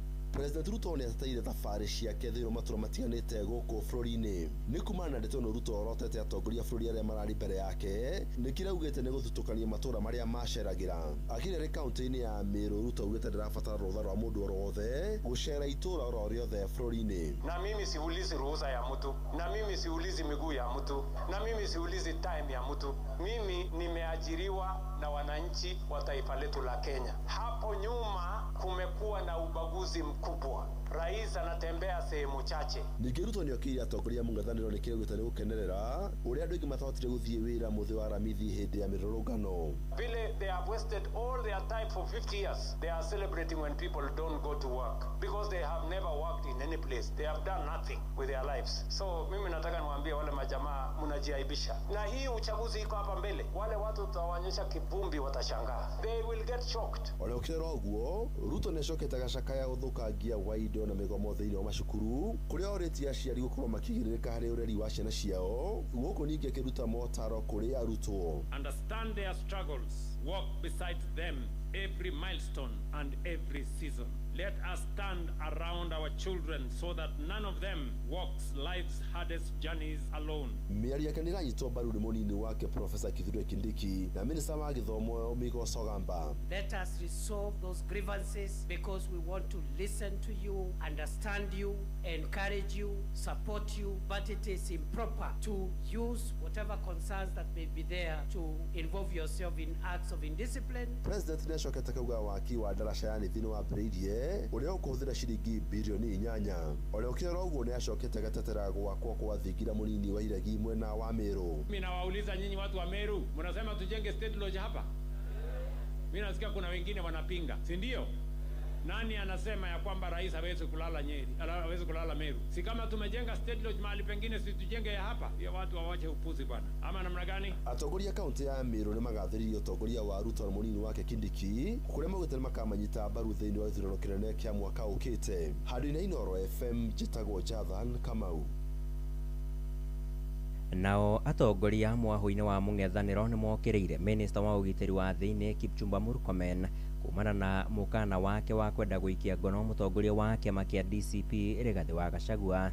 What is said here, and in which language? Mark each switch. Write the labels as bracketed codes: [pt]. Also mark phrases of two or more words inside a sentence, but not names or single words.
[ki] President Ruto ni ateteire thabari ciake thiru matura matiganite guku bururi-ini. Ni kumana na ndeto no Ruto orotete atongoria bururi aria marari mbere yake nikira ugite ni guthutukania matura maria maceragira. Akire kaunti-ini ya Meru Ruto ugite ndirabatara rutha rwa mundu orothe gucera itura oro riothe bururi-ini. [sw] Na mimi siulizi ruhusa ya mtu, na mimi siulizi miguu ya mtu, na mimi siulizi time ya mtu. Mimi nimeajiriwa na wananchi wa taifa letu la Kenya. Hapo nyuma kumekuwa na ubaguzi mkubwa. Rais anatembea sehemu chache. [ki] Ningĩ Ruto ni okiria atongoria mũng'ethanĩro nĩ kĩrĩa gĩtarĩ gũkenerera ũrĩa andũ aingĩ matahotire gũthiĩ wĩra mũthĩ wa Aramithi hĩndĩ ya mĩrũrũngano. [en] Vile they have wasted all their time for 50 years. They are celebrating when people don't go to work because they have never worked in any place. They have done nothing with their lives. [sw] So mimi nataka niwaambie wale majamaa mnajiaibisha. Na hii uchaguzi iko hapa mbele. Wale watu tutawaonyesha kivumbi watashangaa. [en] They will get shocked. [ki] Ona ukira ũguo Ruto nĩ acokete gacakaya gũthũkangia wa indo na migomo thĩinĩ wa macukuru kuria orĩtie aciari gũkorwo makĩgirĩrĩka harĩ ũreri wa ciana ciao, gũkũ ningĩ akĩruta motaro kũrĩ arutwo. [en] Understand their struggles, walk beside them every milestone and every season. Let us stand around our children so that none of them walks life's hardest journeys alone. [ki] Mĩario yake nĩ ĩranyitwo mbaru nĩ mũnini wake Professor Kithure Kindiki na minista wa gĩthomo Migos Ogamba. [en] Let us resolve those grievances because we want to listen to you, understand you, encourage you, support you, but it is improper to use whatever concerns that may be there to involve yourself in acts of indiscipline. [ki] President nĩ acokete kuuga waki wa daraca ya Nithi nĩ wambĩrĩirie uria ũkũhũthĩra ciringi bilioni 8. Ona ũkĩrora ũguo nĩ acokete gatetera gwakwo kwa thingira mũnini wa iregi mwena wa Meru. [sw] Mimi nawauliza nyinyi watu wa Meru, mnasema tujenge state lodge hapa? Mimi nasikia kuna wengine wanapinga, si ndio? Nani anasema ya kwamba rais hawezi kulala Nyeri, hawezi kulala Meru? Si kama tumejenga state lodge mahali pengine, si tujenge hapa? Hiyo watu wawache upuzi bwana. Ama namna gani? [ki] Atongoria kaunti ya Meru nĩ magathĩrĩirie utongoria wa Ruto na mũnini wake Kindiki kuria maugĩte nĩ makamanyita mbaru thĩinĩ wa gĩthurano kĩnene kĩa mwaka ũkĩte. Handũ-inĩ Inoro FM njĩtagwo Jathan Kamau. Nao atongoria mwahu-inĩ wa mũng'ethanĩro nĩ mokĩrĩire minista wa ũgitĩri wa thĩinĩ Kipchumba Murkomen kumana na mũkana wake wa kwenda gũikia ngono mũtongoria wa kĩama kĩa DCP Rigathĩ wa Gachagua.